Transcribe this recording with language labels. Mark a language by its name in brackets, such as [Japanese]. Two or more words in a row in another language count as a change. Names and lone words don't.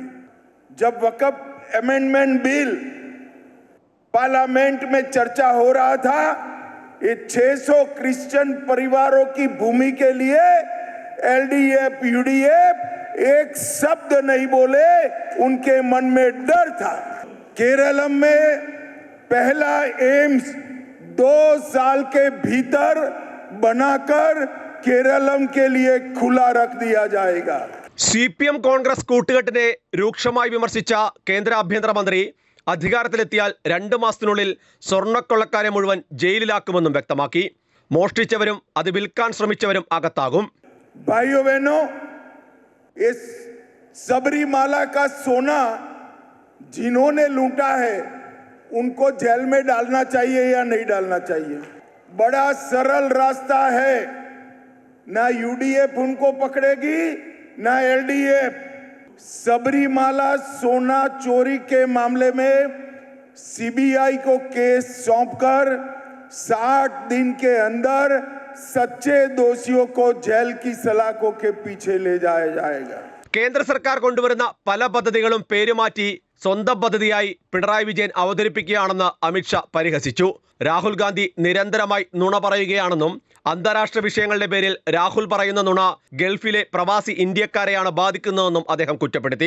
[Hindi] जब वक़्फ़ अमेंडमेंट बिल पार्लियामेंट में चर्चा हो रहा था, ये 600 क्रिश्चियन परिवारों की भूमि के लिए LDF UDF एक शब्द नहीं बोले, उनके मन में डर था। केरलम में पहला एम्स 2 साल के भीतर बनाकर केरलम के लिए खुला रख दिया जाएगा. [Malayalam] CPM കോൺഗ്രസ് കൂട്ടുകെട്ടിനെ രൂക്ഷമായി വിമർശിച്ച കേന്ദ്ര ആഭ്യന്തരമന്ത്രി അധികാരത്തിലെത്തിയാൽ 2 മാസത്തിനുള്ളിൽ സ്വർണ്ണക്കൊള്ളക്കാരെ മുഴുവൻ ജയിലിലാക്കുമെന്നും വ്യക്തമാക്കി. മോഷ്ടിച്ചവരും അത് വിൽക്കാൻ ശ്രമിച്ചവരും അകത്താകും. [Hindi] भाइयों बहनों, इस सबरीमाला का सोना जिन्होंने लूटा है उनको जेल में डालना चाहिए या नहीं डालना चाहिए? बड़ा सरल रास्ता है. ना UDF उनको पकड़ेगी, ना LDF. सबरीमाला सोना चोरी के मामले में CBI को केस सौंपकर 60 दिन के अंदर सच्चे दोषियों को जेल की सलाखों के पीछे ले जाया जाएगा. [Malayalam] കേന്ദ്ര സർക്കാർ കൊണ്ടുവരുന്ന പല പദ്ധതികളും പേരുമാറ്റി സ്വന്തം പദ്ധതിയായി പിണറായി വിജയൻ അവതരിപ്പിക്കുകയാണെന്ന് അമിത്ഷാ പരിഹസിച്ചു. രാഹുൽ ഗാന്ധി നിരന്തരമായി നുണ പറയുകയാണെന്നും അന്താരാഷ്ട്ര വിഷയങ്ങളുടെ പേരിൽ രാഹുൽ പറയുന്ന നുണ ഗൾഫിലെ പ്രവാസി ഇന്ത്യക്കാരെയാണ് ബാധിക്കുന്നതെന്നും അദ്ദേഹം കുറ്റപ്പെടുത്തി.